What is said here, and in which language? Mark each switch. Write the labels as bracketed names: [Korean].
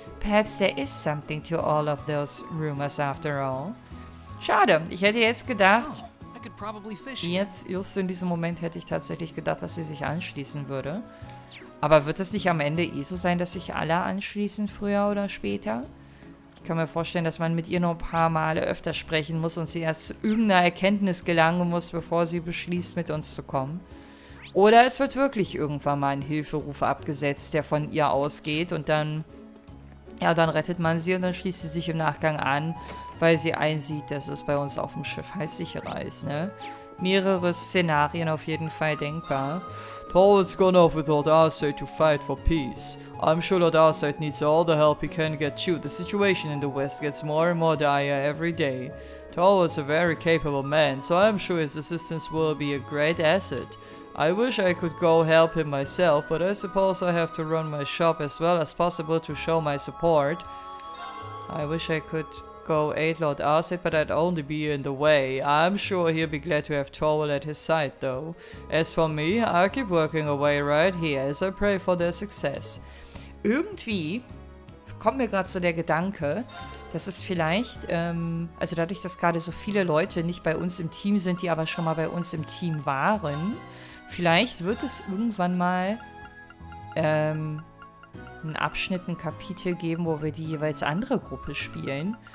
[English] Perhaps there is something to all of those rumors after all. [German] Schade, ich hätte jetzt gedacht, jetzt just in diesem Moment hätte ich tatsächlich gedacht, dass sie sich anschließen würde. Aber wird es nicht am Ende eh so sein, dass sich alle anschließen, früher oder später? Ich kann mir vorstellen, dass man mit ihr noch ein paar Male öfter sprechen muss und sie erst zu irgendeiner Erkenntnis gelangen muss, bevor sie beschließt, mit uns zu kommen. Oder es wird wirklich irgendwann mal ein Hilferuf abgesetzt, der von ihr ausgeht und dann, ja, dann rettet man sie und dann schließt sie sich im Nachgang an, weil sie einsieht, dass es bei uns auf dem Schiff halt sicherer ist, ne? Mehrere Szenarien auf jeden Fall denkbar. [English] Torvald's gone off with Lord Arcite to fight for peace. I'm sure Lord Arcite needs all the help he can get too. The situation in the west gets more and more dire every day. Torvald's a very capable man, so I'm sure his assistance will be a great asset. I wish I could go help him myself, but I suppose I have to run my shop as well as possible to show my support. I wish I could go aid Lord Arcite, but I'd only be in the way. I'm sure he'll be glad to have Torvald at his side, though. As for me, I'll keep working away right here as I pray for their success. [German] Irgendwie kommt mir gerade so der Gedanke, dass es vielleicht, also dadurch, dass gerade so viele Leute nicht bei uns im Team sind, die aber schon mal bei uns im Team waren, vielleicht wird es irgendwann mal einen Abschnitt, ein Kapitel geben, wo wir die jeweils andere Gruppe spielen.